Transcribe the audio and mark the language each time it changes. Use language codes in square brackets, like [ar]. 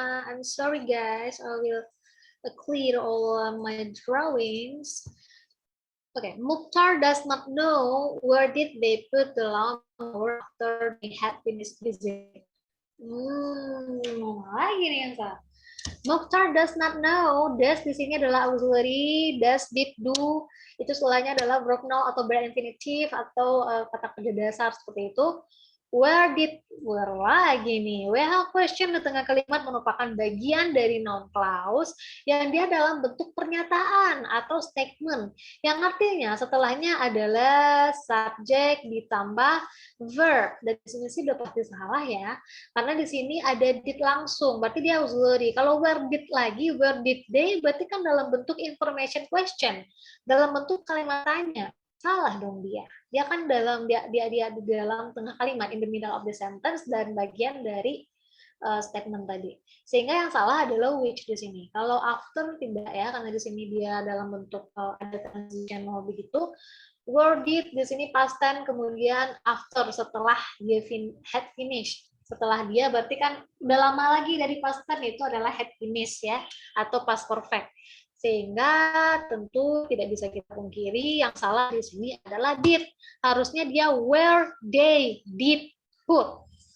[en] I'm sorry guys, I will clear all my drawings. Okay, Mukhtar does not know where did they put the lawnmower after they had finished visit. [id] Lagi nih yang salah. [en] Mukhtar does not know. [id] Does di sini adalah auxiliary. Does, did, do. Itu setelahnya adalah verb now atau verb infinitive atau kata kerja dasar seperti itu. Where lagi nih. WH question di tengah kalimat merupakan bagian dari noun clause yang dia dalam bentuk pernyataan atau statement. Yang artinya setelahnya adalah subjek ditambah verb. Dan di sini sih udah pasti salah ya. Karena di sini ada did langsung, berarti dia auxiliary. Kalau where did lagi, where did they, berarti kan dalam bentuk information question, dalam bentuk kalimat tanya. Salah dong dia. Dia kan dalam dia di dalam tengah kalimat, [en] in the middle of the sentence, [id] dan bagian dari statement tadi. Sehingga yang salah adalah which di sini. Kalau after tidak ya, karena di sini dia dalam bentuk ada transitional begitu. Where did di sini past tense, kemudian after setelah dia had finished. Setelah dia berarti kan udah lama lagi dari past tense, itu adalah had finished ya, atau past perfect. Sehingga tentu tidak bisa kita pungkiri yang salah di sini adalah did. Harusnya dia [en] where they did put.